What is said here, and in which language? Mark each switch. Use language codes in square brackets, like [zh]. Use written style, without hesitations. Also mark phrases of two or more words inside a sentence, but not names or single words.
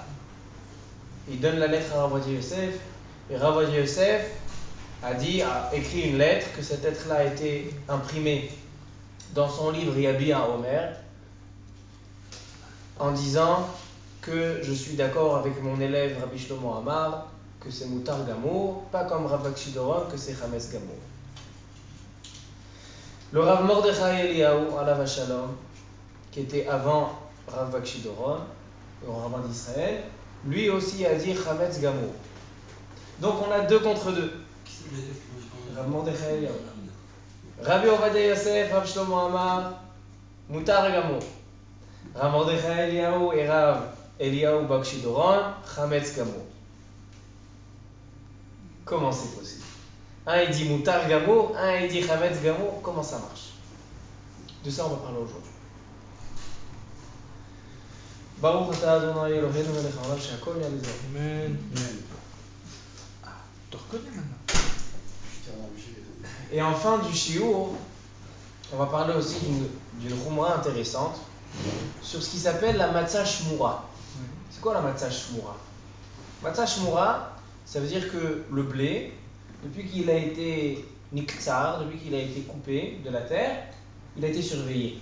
[fr] Il donne la lettre à Rav Ovadia Yosef et Rav Ovadia Yosef a écrit une lettre, que cette lettre-là a été imprimée dans son livre Yabia Omer en disant que je suis d'accord avec mon élève Rabbi Shlomo Amar que c'est [he] מותר גמור, [fr] pas comme Rav Bakshi Doron que c'est [he] חמץ גמור. [fr] Le Rav Mordechai Eliyahu, [he] עליו שלום, [fr] qui était avant Rav Bakshi Doron, le rabbin d'Israël, lui aussi a dit [he] חמץ גמור. [fr] Donc on a 2 contre 2. Rav Mordechai Eliyahu. Rabbi Ovadia Yosef, Rav Shlomo Amar, [he] מותר גמור. [fr] Rav Mordechai Eliyahu et Rav Eliyahu Bakshi Doron, [he] חמץ גמור. [fr] Comment c'est possible? Un il dit [he] מותר גמור, [fr] un il dit [he] חמץ גמור. [fr] Comment ça marche? De ça on va parler aujourd'hui. [he] ברוך אתה אדוני אלוהינו מלך העולם שהכל נהיה בדברו. [fr] Amen. Tu reconnais maintenant. Et en fin du shiur, on va parler aussi d'une khumra intéressante sur ce qui s'appelle la [he] מצה שמורה. [fr] C'est quoi la [he] מצה שמורה? מצה שמורה, [fr] ça veut dire que le blé, depuis qu'il a été niktsar, depuis qu'il a été coupé de la terre, il a été surveillé.